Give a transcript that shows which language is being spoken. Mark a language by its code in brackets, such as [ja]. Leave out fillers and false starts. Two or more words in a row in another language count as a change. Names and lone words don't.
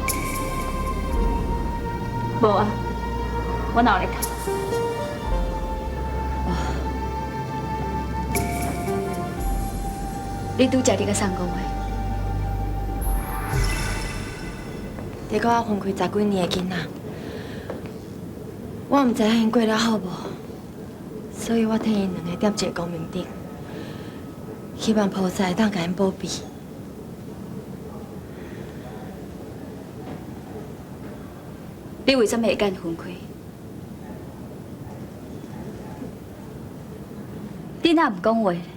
[nan] 无啊，我哪有咧哭？你拄才你甲送讲话，你讲我分开10几年的囡仔，我唔知影因过了好无，所以我替因2个点一个光明顶，希望菩萨会当甲因保庇。你为什么会甲因分开？你哪唔讲话？